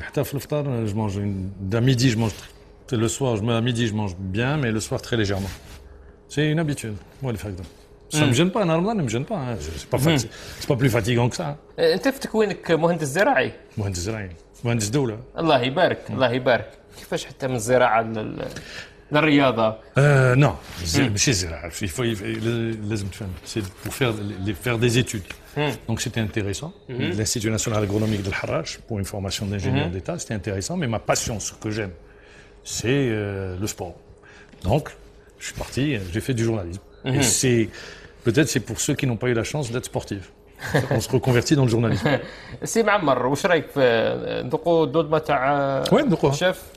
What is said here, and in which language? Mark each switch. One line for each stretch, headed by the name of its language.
Arabic: حتى في الفطار
French: je mange d'un midi je mange le soir à midi je mange bien mais le soir très légèrement. C'est une habitude. Moi le fait ça me gêne pas, Ramadan ne me gêne pas, hein. C'est pas plus fatigant que ça.
Arabic: انت في تكوينك مهندس زراعي. مهندس زراعي، مهندس دولة. الله يبارك، الله يبارك. كيفاش حتى من الزراعة للرياضة؟
French: Non,
Arabic: ماشي الزراعة. لازم تفهم.
French: C'est pour faire des études. Donc c'était intéressant. L'Institut national agronomique de l'Harrach, pour une formation d'ingénieur d'État, c'était intéressant. Mais ma passion, ce que j'aime, c'est le sport. Donc, je suis parti, j'ai fait du journalisme. Et peut-être c'est pour ceux qui n'ont pas eu la chance d'être sportifs. On se reconvertit dans le journalisme.
Arabic: سي معمر، واش رايك في ندوقوا الدولمه تاع الشيف؟